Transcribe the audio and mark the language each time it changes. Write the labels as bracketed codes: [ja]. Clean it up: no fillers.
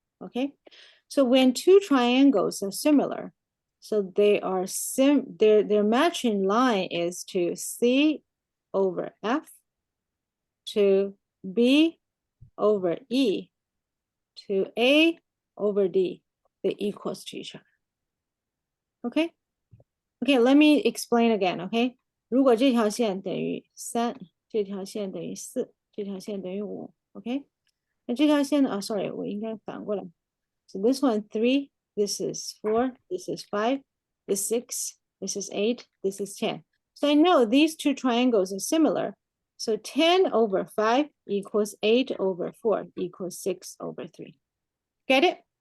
[en] Okay, so when two triangles are similar, so they are their matching line is to C over F, to B over E, to A over D, they equals to each other. Okay, let me explain again. [zh] Okay, 如果这条线等于3，这条线等于4，这条线等于5。 OK， 那这条线呢？sorry， 我应该反过来。 [en] So this one 3, this is 4, this is 5, this is 6, this is 8, this is 10. So I know these two triangles are similar. So 10 over 5 equals 8 over 4 equals 6 over 3. Get it?